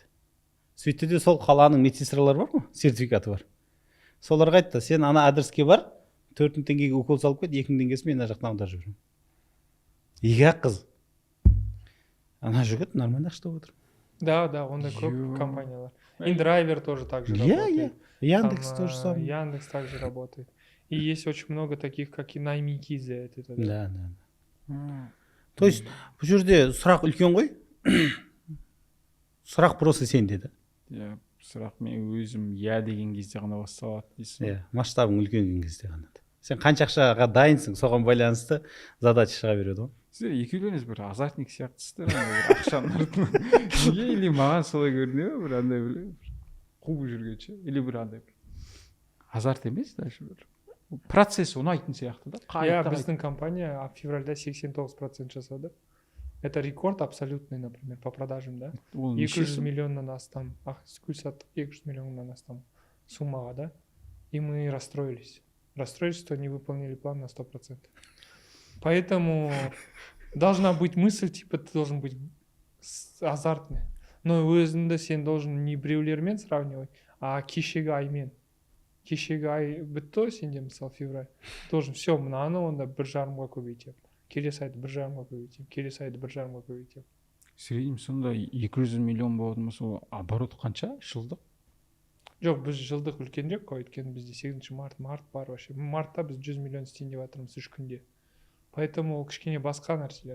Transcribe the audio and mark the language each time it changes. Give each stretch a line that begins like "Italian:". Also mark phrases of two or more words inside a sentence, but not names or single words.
Kazakh: Сөйтті де сол қаланың медсестралары бар ма? Сертификаты бар. Соларға айтты, сен ана адреске бар, 4 теңгеге укол салып кет, 2 теңгесі мен ана жақтан аударып жіберемін. 2 қыз. Ана жігіт нормально ақша тауып отыр. Да, ондай көп компаниялар.
Russian: InDriver тоже так же работает. Яндекс тоже самое. Яндекс также работает. И есть очень много таких, как и наймики за это. Да. То есть
Kazakh: бұл жерде сұрақ үлкен ғой. Сұрақ просто сенде да. иә сұрақ мен өзім иә деген кезде ғана басталады дейсің ғой. Иә, масштабың үлкен кезде ғана. Сен қанша ақшаға дайынсың, соған байланысты задача шыға береді ғой. сіздер екеулеріңіз бір азартник сияқтысыздар андай бір ақшаның артынан неге или маған солай көрінеді ма, бір андай бір қуып жүргенше или бір андай бір азарт емес даже бір процесс ұнайтын сияқты да. Я біздің компания февральда 89% жасады.
Russian: Это рекорд абсолютный, например, по продажам, да?
Kazakh: 200 миллионнан астам, гүл саттық 200 миллионнан астам суммаға, да?
Russian: И мы расстроились. Расстроились, что не выполнили план на 100%. Поэтому должна быть мысль, типа ты должен быть азартный.
Kazakh: Но өзіңді сен
Russian: должен не
Kazakh: біреулермен сравнивать, а кешегі аймен. Кешегі ай бітті сенде мысалы февраль.
Russian: Должен все,
Kazakh: мынаны онда 1,5-ға көбейтем. Келесі айды 1,5-ға көбейтем. Келесі айды 1,5-ға көбейтем. среднем сонда 200 миллион болатын болса ол оборот қанша жылдық? Жоқ, біз жылдық үлкенірек қой, өйткені бізде 8 март бар вообще. Мартта біз 100 миллион істейін деп жатырмыз 3 күнде. Поэтому ол кішкене басқа нәрселер.